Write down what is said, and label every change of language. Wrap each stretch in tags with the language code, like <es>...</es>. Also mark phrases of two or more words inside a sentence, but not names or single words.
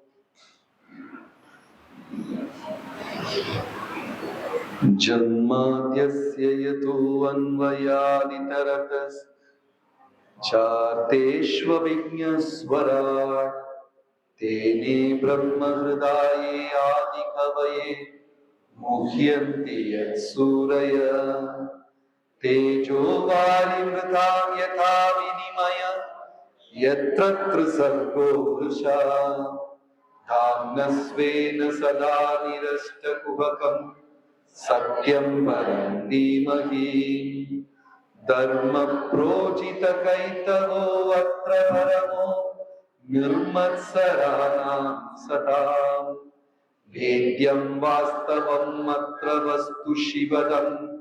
<sa>ജന്മാദ്യസ്യ യതോ അന്വയാദിതരതഃ ചാർത്തേഷ്വവിജ്ഞസ്വരാട് തേനേ ബ്രഹ്മഹൃദായേ ആദികവയേ മുഹ്യന്തി യത്സൂരയഃ തേജോ वारिमृतां यथा विनिमय यत्र त्रिसर्गो वृषा धाम्ना स्वेन सदा निरस्तकुहकम् सत्यं परं धीमहि धर्म प्रोजित कैतवो अत्र परमो निर्मत्सराणां सताम् वेद्यं वास्तवम् अत्र वस्तु शिवदम्</sa>